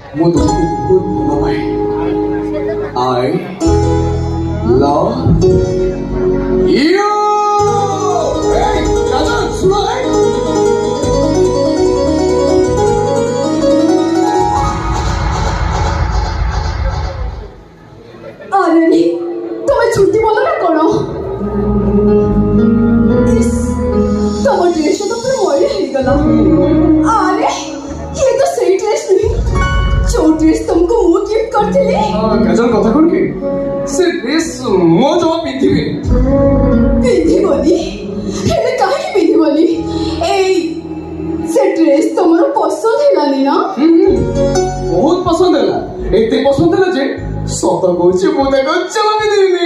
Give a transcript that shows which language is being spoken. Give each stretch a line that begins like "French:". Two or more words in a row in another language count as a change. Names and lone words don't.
Odia: ମୁଁ ତୁମକୁ ବହୁତ ଭଲ ପାଏ।
English: I love you।
Odia: Hey, ରାଜା ଶୁଣ। ଆରେ ତମେ ଛୁଟି ବୋଲ ନା କଣ? ତମ ଡ୍ରେସ୍ ତ ପୁରା ମଇଳା ହେଇଗଲା।
Hindi: ଆରେ ये तो सही ड्रेस नहीं, जो ड्रेस तुमको ମୁଁ गिफ्ट କରିଥିଲି।
Odia: କାଜଲ କଥା କଣ କି ସେ ଡ୍ରେସ୍ ମୋ ଜମା ପିନ୍ଧିବି। ପିନ୍ଧିବନି? ହେଲେ କାହିଁକି ପିନ୍ଧିବନି? ଏଇ ସେ ଡ୍ରେସ୍ ତମର ପସନ୍ଦ ହେଲାନି ନା? ବହୁତ ପସନ୍ଦ ହେଲା। ଏତେ ପସନ୍ଦ ହେଲା ଯେ ସତ କହୁଛି ମୁଁ ତାକୁ ଜମା ପିନ୍ଧିବିନି।